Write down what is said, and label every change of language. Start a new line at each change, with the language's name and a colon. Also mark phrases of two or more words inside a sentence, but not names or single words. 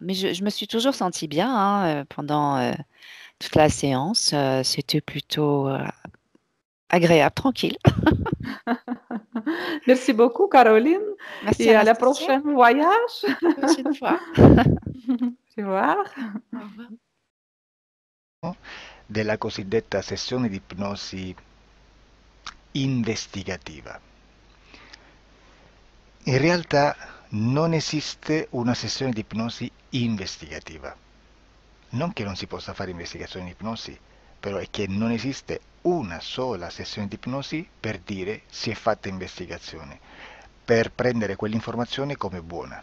French: Mais je me suis toujours sentie bien hein, pendant toute la séance. C'était plutôt agréable, tranquille. Merci beaucoup, Caroline. Merci Et à la Anastasia. prochaine voyage. Prochaine fois. Au revoir. Au revoir.
Italian: Della cosiddetta sessione di ipnosi investigativa. In realtà non esiste una sessione di ipnosi investigativa. Non che non si possa fare investigazione di ipnosi, però è che non esiste una sola sessione di ipnosi per dire si è fatta investigazione, per prendere quell'informazione come buona.